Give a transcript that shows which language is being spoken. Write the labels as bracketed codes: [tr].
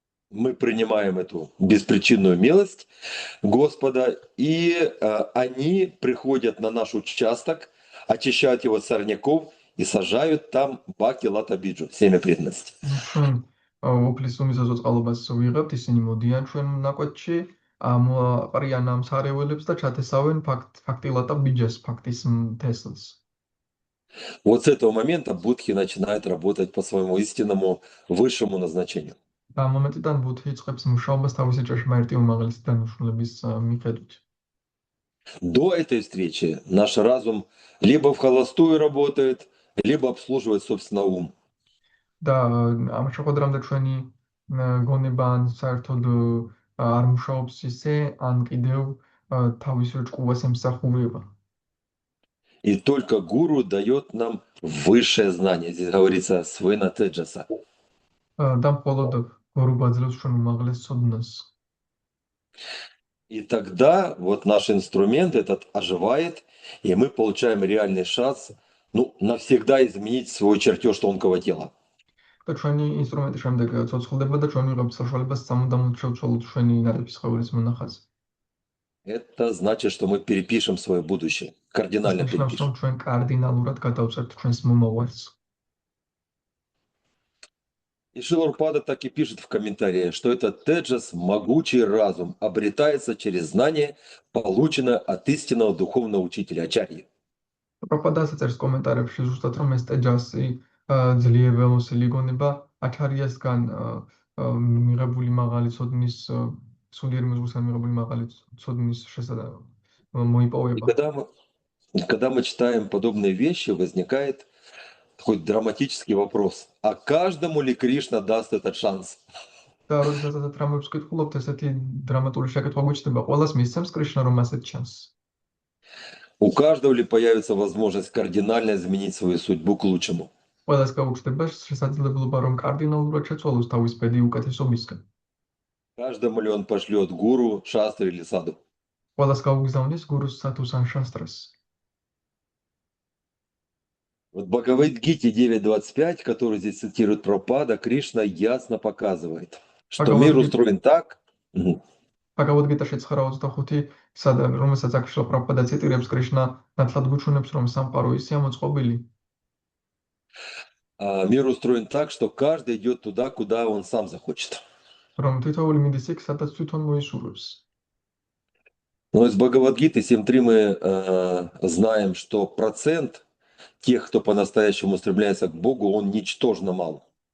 [ru] Мы принимаем эту беспричинную милость Господа, и они приходят на наш участок, очищают его от сорняков и сажают там баки латабиджу, семя преданности. [ka] ჩვენ უფლის უმიზაზო წყალობას ვიღებთ, ისინი მოდიან ჩვენ ნაკვეთში, აყრიან ამ სარეველებს და ჩათესავენ ფაქტილატა ბიჯას, ფაქტის თესლს. [ru] Вот с этого момента будхи начинает работать по своему истинному высшему назначению. [ka] და ამ მომენტიდან ბუდჰი იწყებს მუშაობას თავისი ჭეშმარიტი უმაღლესი დანიშნულების მიხედვით. [ru] До этой встречи наш разум либо в холостую работает, либо обслуживает собственно ум. [ka] და ამ შეხვედრამდე ჩვენი გონება ან საერთოდ არ მუშაობს ისე, ან კიდევ თავის ჭკუას ემსახურება. [ru] И только гуру дает нам высшее знание. Здесь говорится свена теджаса. [ka] და მხოლოდ გურუ გვაძლევს ჩვენ უმაღლეს ცოდნას. [ru] И тогда вот наш инструмент этот оживает, и мы получаем реальный шанс, навсегда изменить свой чертеж тонкого тела. [ka] და ჩვენი ინსტრუმენტი შემდეგ ცოცხლდება და ჩვენ ვიღებთ საშუალებას სამუდამოდ შევცვალოთ ჩვენი ნაყოფი სხეულის მონახაზი. [ru] Это значит, что мы перепишем свое будущее, кардинально перепишем. [ka] ჩვენ კარდინალურად გადავწერთ ჩვენს მომავალს. [ru] И Шрила Прабхупада так и пишет в комментарии, что этот теджас, могучий разум, обретается через знание, полученное от истинного духовного учителя Ачарьи. [ka] პრაბჰუპადა წერს კომენტარებში ზუსტად რომ ეს ტეჯასი ძლიერად მოსილი გონება აჩარიასგან მიღებული მაღალი ცოდნის სულიერი მოზღუდისგან მიღებული მაღალი ცოდნის მოიპოვება. [ru] Когда мы читаем подобные вещи, возникает такой драматический вопрос. А каждому ли Кришна даст этот шанс? [ka] და როდესაც ასეთ რამებს ვკითხულობთ, ესეთი დრამატული შეკითხვა გვიჩნდება, ყველას მისცემს კრიშნა რომ ასეთ ჩანს. [ru] У каждого ли появится возможность кардинально изменить свою судьбу к лучшему? [ka] ყველას გაუჩნდება შესაძლებლობა რომ კარდინალურად შეცვალოს თავის ბედი უკეთესობისკენ. [ru] Каждому ли он пошлет гуру, шастры или саду? [ka] ყველას გაუგზავნის გურუს, სათუს ან შასტრას. [ru] Вот в Бхагавад-гите 9.25, который здесь цитирует Прабхупада, Кришна ясно показывает, что мир устроен так. [ka] Бхагавад-гитაში 9.25, რომელსაც აქ შრილა პრაბჰუპადა ციტირებს, კრიშნა ნათლად გუჩვენებს, რომ სამყარო ისეა მოწყობილი. [ru] Мир устроен так, что каждый идет туда, куда он сам захочет. [ka] რომ თითოეული მიდის იქ, სადაც თვითონ მოისურვებს. [ru] Но из Бхагавад-гиты 7.3 мы знаем, что процент тех, кто по-настоящему устремляется к Богу, он ничтожно мал.